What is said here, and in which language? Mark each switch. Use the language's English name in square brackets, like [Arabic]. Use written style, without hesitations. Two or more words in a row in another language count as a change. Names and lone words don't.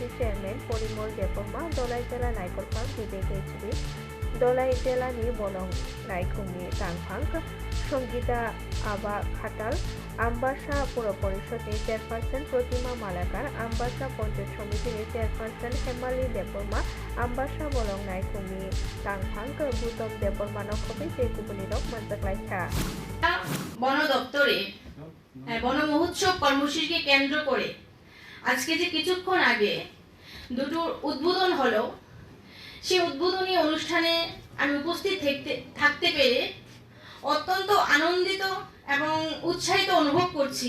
[Kok Borok] Chairman Porimol Depoma Dolai Jela Naikolpang Vivek HB Dolai Jela Ni Bolong Naikungni Tangfang Songita Aba Khatal Ambassa Puro Porishod ni Chairperson Protima Malakar Ambassa Panchayat Samiti ni Chairperson Hemali Depoma Ambassa Bolong Naikungni Tangfang Butom Depoma Nokhobi Tekubuni Rok Mantaklaika [Bangla] বন দপ্তরে বন মহোৎসব কর্মসূচিকে কেন্দ্র করে আজকে যে কিছুক্ষণ আগে দুটো উদ্বোধন হলো, সেই উদ্বোধনী অনুষ্ঠানে আমি উপস্থিত থাকতে পেরে অত্যন্ত আনন্দিত এবং উৎসাহিত অনুভব করছি।